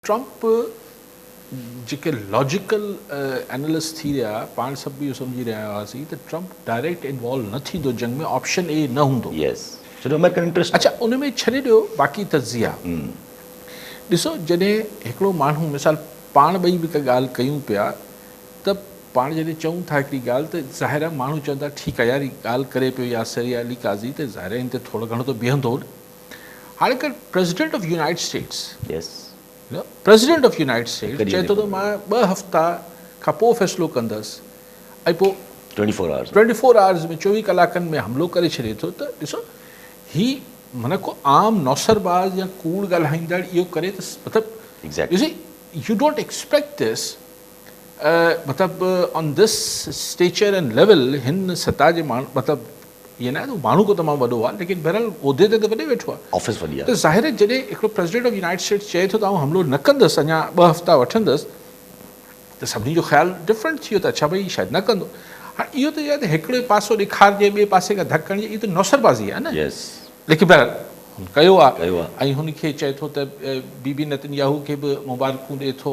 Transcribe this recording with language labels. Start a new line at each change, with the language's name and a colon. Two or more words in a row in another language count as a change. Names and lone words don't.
Sindhi: ट्रंप जेके
English: logical analyst
Sindhi: थी रहा पाण सब भी समझी रहा हुआसीं त ट्रंप
English: direct involve
Sindhi: न थींदो जंग में,
English: option A
Sindhi: न हूंदो।
English: यस, छो American interest.
Sindhi: अच्छा, उन में छॾे ॾियो बाक़ी तज्ज़िया। ॾिसो, जॾहिं हिकिड़ो माण्हू मिसाल पाण ॿई बि का ॻाल्हि कयूं पिया त पाण जॾहिं चऊं था हिकिड़ी ॻाल्हि त ज़ाहिर आहे माण्हू चवंदा ठीकु आहे यार हीअ ॻाल्हि करे पियो यासिर या अली काज़ी, त ज़ाहिर आहे हिन ते थोरो घणो त बीहंदो। हाणे अगरि
English: President of United States President of United States
Sindhi: चए थो त मां 2 हफ़्ता खां पोइ फ़ैसिलो कंदसि ऐं पोइ 24 आवर्स में 24 कलाकनि में हमिलो करे छॾे थो, त ॾिसो हीअ माना को आम नौसरबाज़ या कूड़ ॻाल्हाईंदड़ इहो करे त मतिलबु
English: you don't expect this,
Sindhi: मतिलबु
English: on this stature and level
Sindhi: हिन सतह जे माण्हू, मतिलबु ईअं न आहे त माण्हू को तमामु वॾो आहे लेकिन बहरहाल उहिदे ते त वॾे वेठो आहे, ऑफिस वॾी आहे। त ज़ाहिर आहे जॾहिं हिकिड़ो
English: President of United States
Sindhi: चए थो त आउं हमिलो न कंदुसि, अञा 2 हफ़्ता वठंदुसि, त सभिनी जो ख़्यालु डिफरेंट थी वियो त अच्छा भई शायदि न कंदो। हाणे इहो त यार हिकिड़े पासो ॾेखारिजे ॿिए पासे खां धक हणिजे, इहो त नौसरबाज़ी आहे न। लेकिन बहरहाल हुन कयो आहे ऐं हुनखे चए थो त बीबी नेतन्याहू खे बि मुबारकूं ॾिए थो,